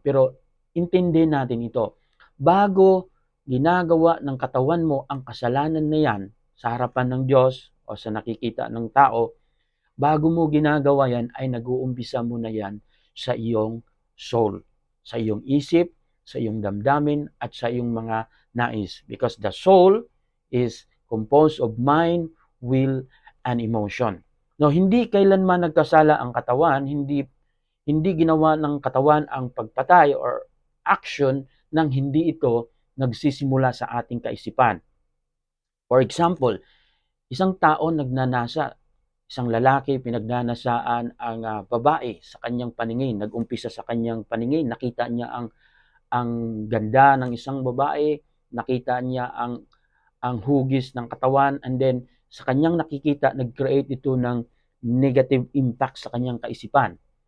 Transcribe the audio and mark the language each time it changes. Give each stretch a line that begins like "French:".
Filipino: Pero intindihin natin ito. Bago ginagawa ng katawan mo ang kasalanan na yan sa harapan ng Diyos o sa nakikita ng tao, bago mo ginagawa yan ay nag-uumpisa mo na yan sa iyong soul, sa iyong isip, sa iyong damdamin at sa iyong mga nais.
English: Because the soul is composed of mind, will, and emotion.
Filipino: No, hindi kailanman nagkasala ang katawan, hindi ginawa ng katawan ang pagpatay or action nang hindi ito nagsisimula sa ating kaisipan. For example, isang tao nagnanasa, isang lalaki pinagnanasaan ang babae sa kanyang paningin, nag-umpisa sa kanyang paningin, nakita niya ang ganda ng isang babae, nakita niya ang hugis ng katawan, and then sa kanyang nakikita, nag-create ito ng negative impact sa kanyang kaisipan.